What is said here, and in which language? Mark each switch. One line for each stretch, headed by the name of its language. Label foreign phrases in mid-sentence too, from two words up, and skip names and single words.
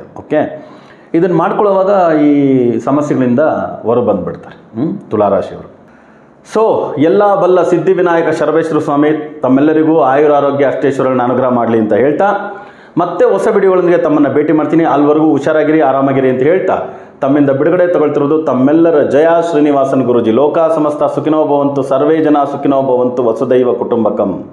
Kannada: ಓಕೆ, ಇದನ್ನು ಮಾಡ್ಕೊಳ್ಳೋವಾಗ ಈ ಸಮಸ್ಯೆಗಳಿಂದ ಹೊರ ಬಂದುಬಿಡ್ತಾರೆ ತುಲಾರಾಶಿಯವರು. ಸೊ ಎಲ್ಲ ಬಲ್ಲ ಸಿದ್ಧಿವಿನಾಯಕ ಶರಬೇಶ್ವರ ಸ್ವಾಮಿ ತಮ್ಮೆಲ್ಲರಿಗೂ ಆಯುರಾರೋಗ್ಯ ಅಷ್ಟೇಶ್ವರನ ಅನುಗ್ರಹ ಮಾಡಲಿ ಅಂತ ಹೇಳ್ತಾ, ಮತ್ತೆ ಹೊಸ ವಿಡಿಯೋಗಳೊಂದಿಗೆ ತಮ್ಮನ್ನು ಭೇಟಿ ಮಾಡ್ತೀನಿ. ಅಲ್ಲಿವರೆಗೂ ಹುಷಾರಾಗಿರಿ, ಆರಾಮಾಗಿರಿ ಅಂತ ಹೇಳ್ತಾ ತಮ್ಮಿಂದ ಬಿಡುಗಡೆ ತಗೊಳ್ತಿರೋದು ತಮ್ಮೆಲ್ಲರ ಜಯ ಶ್ರೀನಿವಾಸನ್ ಗುರೂಜಿ.
Sanskrit: ಲೋಕ ಸಮಸ್ತ ಸುಖಿನೋ ಭವಂತು, ಸರ್ವೇ ಜನ ಸುಖಿನೋ ಭವಂತು, ವಸುದೈವ ಕುಟುಂಬಕಂ.